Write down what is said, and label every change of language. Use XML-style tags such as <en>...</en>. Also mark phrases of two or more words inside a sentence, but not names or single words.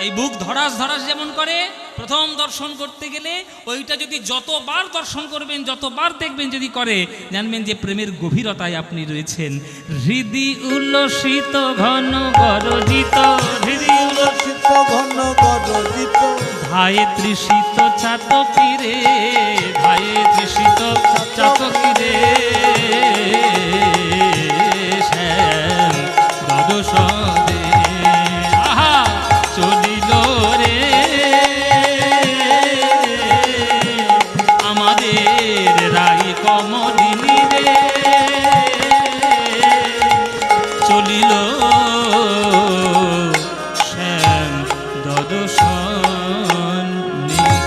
<bn>এই বুক ধরাস ধরাস যেমন করে, প্রথম দর্শন করতে গেলে ওইটা যদি যতবার দর্শন করবেন, যতবার দেখবেন যদি করে, জানবেন যে প্রেমের গভীরতায় আপনি রয়েছেন। হৃদি উল্লসিত ঘন গরজিত, হৃদি উল্লসিত ঘন গরজিত, ধায়ে তৃষিত চাতকিরে, ধায়ে তৃষিত চাতকিরে, শ্যাম দ্বাদশদে আহা চলিল রে আমাদের রাই কমলিনী রে, চলিল শ্যাম দ্বাদশনে।</bn>